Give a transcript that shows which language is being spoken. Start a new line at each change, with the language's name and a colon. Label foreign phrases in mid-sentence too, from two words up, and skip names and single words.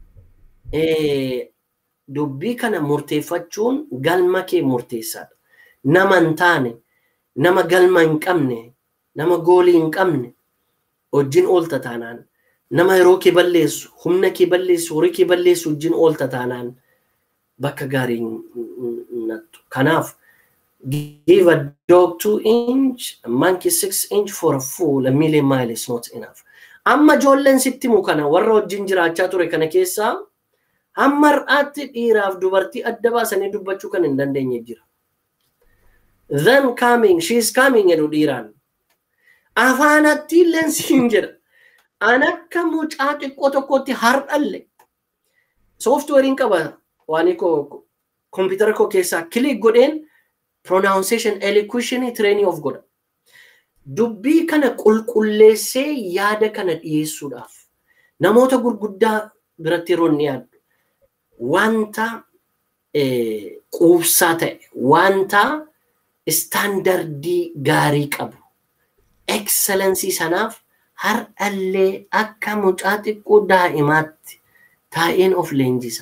Oromo: Dubbii kana murteeffachuun galma kee murteessaadha. Nama hin taane, nama galma hin qabne, nama goolii hin qabne wajjin oolta taanaan, nama yeroo kee balleessu, humna kee balleessu, horii kee balleessu wajjin oolta taanaan bakka gaarii hin nattu.
English: Kanaaf give a dog 2 inch, a monkey 6 inch for a fool, a million mile is not enough.
Oromo: Amma ijoolleen sitti himu kana warra wajjin jiraachaa ture kana keessaa hamma har'aatti dhiiraaf dubartii adda baasanii dubbachuu kan hin dandeenye jira.
English: Then coming, she is coming
Oromo: jedhu dhiiraan. Afaanatti illee siin jedha. An akka mucaa xiqqoo tokkotti har'alle. Softweeriin qaba waan koo kompiitara koo keessaa kilik godheen
English: pronunciation elocution training
Oromo: of godha. Dubbii kana qulqulleessee yaada kana dhiyeessuudhaaf namoota gurguddaa biratti yeroo inni yaadu wanta quubsaa ta'e, wanta standardii gaarii qabu, excellency sanaaf har'allee akka mucaa xiqqoo daa'imaatti taa'een of leenjisa.